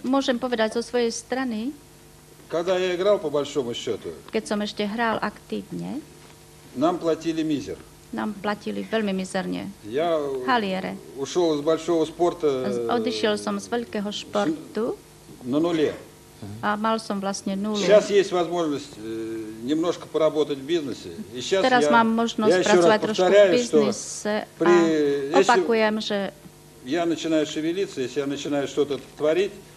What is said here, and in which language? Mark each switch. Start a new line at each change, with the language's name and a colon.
Slovak: môžem povedať zo svojej strany,
Russian: Когда я играл, по большому счету,
Slovak: keď som ešte hral aktívne,
Russian: нам платили мизер.
Slovak: nám platili veľmi mizerne.
Russian: Я
Slovak: Haliere.
Russian: ушел из большого спорта
Slovak: Odišiel som z veľkého športu
Russian: на нуле.
Slovak: a mal som vlastne nulu.
Russian: Сейчас есть возможность немножко поработать в бизнесе. И сейчас
Slovak: Teraz mám možnosť pracovať trošku v biznise a opakujem, že
Russian: я начинаю шевелиться, если я начинаю что-то творить,